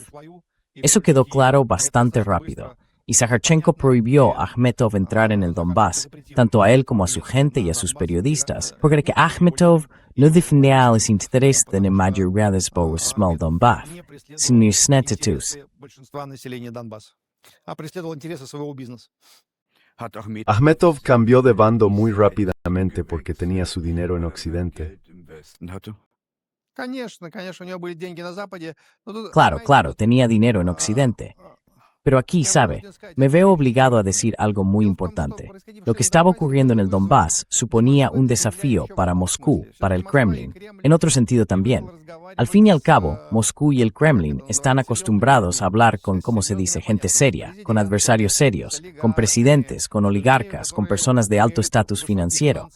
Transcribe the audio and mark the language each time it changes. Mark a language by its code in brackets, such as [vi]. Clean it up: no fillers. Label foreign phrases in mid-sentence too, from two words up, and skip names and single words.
[es] Eso quedó claro bastante rápido, y Sakharchenko prohibió a Akhmetov entrar en el Donbass, tanto a él como a su gente y a sus periodistas, porque que Akhmetov no defendía los intereses de la mayoría de los small Donbass, sino los estatus. Akhmetov cambió de bando muy rápidamente porque tenía su dinero en Occidente. [ru] Конечно, конечно, у него были деньги на Западе. Но тут, [es] Claro, [ru] понимаете, [es] claro, [ru] вот, [es] tenía dinero en Occidente. Pero aquí, sabe, me veo obligado a decir algo muy importante. Lo que estaba ocurriendo en el Donbass suponía un desafío para Moscú, para el Kremlin, en otro sentido también. Al fin y al cabo, Moscú y el Kremlin están acostumbrados a hablar con, como se dice, gente seria, con adversarios serios, con presidentes, con oligarcas, con personas de alto estatus financiero.